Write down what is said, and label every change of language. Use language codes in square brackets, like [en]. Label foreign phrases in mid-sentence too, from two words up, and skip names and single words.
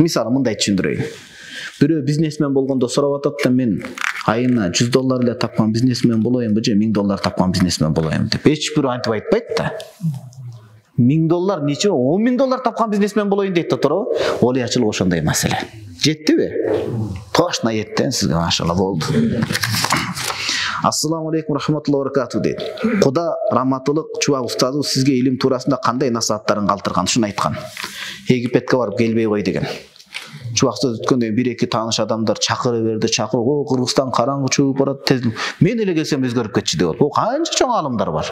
[ky] Мисалы мындай түшүндүрөйүн. Бирөө бизнесмен болгондо сурап атат да, мен айына $100 эле тапкан бизнесмен болоюмбу же $1000 тапкан бизнесмен болоюмбу деп. Эч бирөө антип айтпайт да. $1000 нече? $10,000 тапкан бизнесмен болоюн дейт да, туурабы? Олиячылык ошондой маселе. Жеттиби? Точно жеттен сизге, машалла, болду. [ar] السلام عليكم رحمة الله وبركاته дейт. [ky] Куда раматылык чубак устазы сизге илим туурасында кандай насааттарын калтырган? Шуну айткан. Египетке барып келбей кой деген. Чубак сөз өткөндөн 1-2 тааныш адамдар чакыра берди, о, Кыргызстан караңгы чыгып барат, тез. Мен эле келсем өзгөрүп кетчү деп. О, канча чоң алымдар бар.